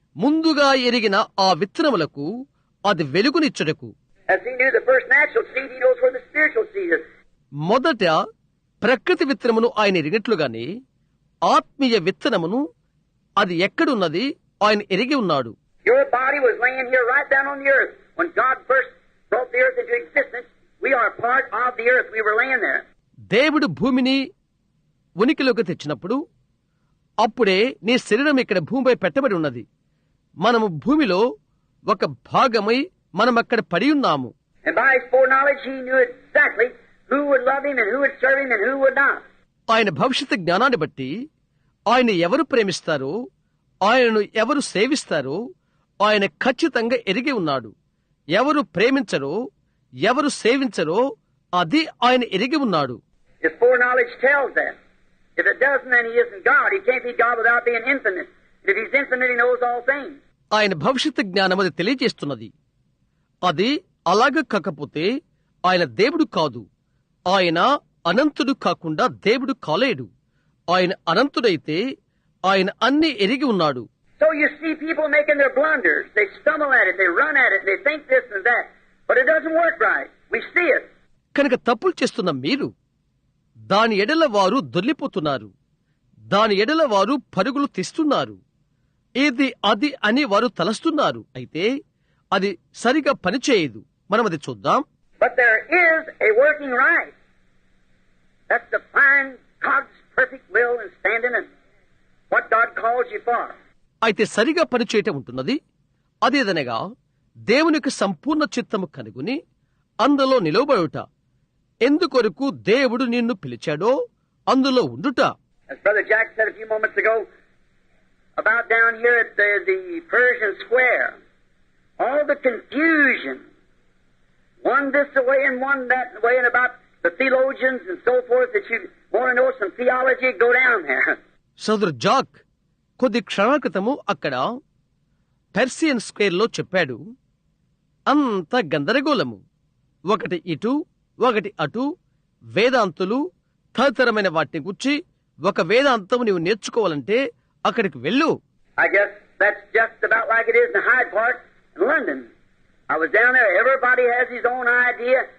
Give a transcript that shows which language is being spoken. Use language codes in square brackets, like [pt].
[te] ముందుగా ఎరిగిన ఆ విత్తనములకు అది వెలుగునిచ్చుటకు. [en] As he knew the first natural seed, he knows where the spiritual seed is. [te] మొదట ప్రకృతి విత్తనమును ఆయన ఎరిగినట్లుగానే ఆత్మీయ విత్తనమును అది ఎక్కడున్నది ఆయన ఎరిగి ఉన్నాడు. [en] Your body was laying here right down on the earth. When God first brought the earth into existence, we are part of the earth. We were laying there. [te] దేవుడు భూమిని ఉనికిలోకి తెచ్చినప్పుడు అప్పుడే నీ శరీరం ఇక్కడ భూమిపై పెట్టబడి ఉన్నది. మనము భూమిలో ఒక భాగమై మనం అక్కడ పడి ఉన్నాము. [en] And by his foreknowledge, he knew exactly who would love him and who would serve him and who would not. [te] ఆయన భవిష్యత్తు జ్ఞానాన్ని బట్టి ఆయన ఎవరు ప్రేమిస్తారో, ఆయనను ఎవరు సేవిస్తారో ఆయన ఖచ్చితంగా ఎరిగి ఉన్నాడు. ఎవరు ప్రేమించరో, ఎవరు సేవించరో అది ఆయన ఎరిగి ఉన్నాడు. [en] His foreknowledge tells that. If it doesn't, then he isn't God. He can't be God without being infinite. If he's infinite, he knows all things. [te] ఆయన భవిష్యత్తు జ్ఞానం అది తెలియజేస్తున్నది. అది అలాగ కాకపోతే ఆయన దేవుడు కాదు. ఆయన అనంతుడు కాకుండా దేవుడు కాలేడు. ఆయన అనంతుడైతే ఆయన అన్ని ఎరిగి ఉన్నాడు. [en] So you see people making their blunders. They stumble at it, they run at it, they think this and that. But it doesn't work right. We see it. [te] కనుక తప్పులు చేస్తున్న మీరు దాని ఎడల వారు దొర్లిపోతున్నారు. దాని ఎడల వారు పరుగులు తీస్తున్నారు. ఇది అది అని వారు తలస్తున్నారు. అయితే అది సరిగా పనిచేయదు. మనం అది చూద్దాం. [en] But there is a working right. That's to find God's perfect will and stand in it. What God calls you for. [te] అయితే సరిగా పనిచేయటం ఉంటున్నది. అదేదనగా దేవునికి సంపూర్ణ చిత్తము కనుగొని అందులో నిలవబడుట. ఎందుకొరకు దేవుడు నిన్ను పిలిచాడో అందులో ఉండుట. [en] As Brother Jack said a few moments ago, about down here at the Persian Square, all the confusion, one this way and one that way, and about the theologians and so forth, that you want to know some theology, go down there. [te] సోదరు Jack కొద్ది క్షణాల క్రితము అక్కడ పెర్సియన్ స్క్వేర్లో చెప్పాడు. అంత గందరగోళము, ఒకటి ఇటు ఒకటి అటు, వేదాంతులు తదితరమైన వాటిని గురించి ఒక వేదాంతం నీవు నేర్చుకోవాలంటే అక్కడికి వెళ్ళు. [en] I guess that's just about like it is in Hyde Park in London. I was down there. Everybody has his own idea.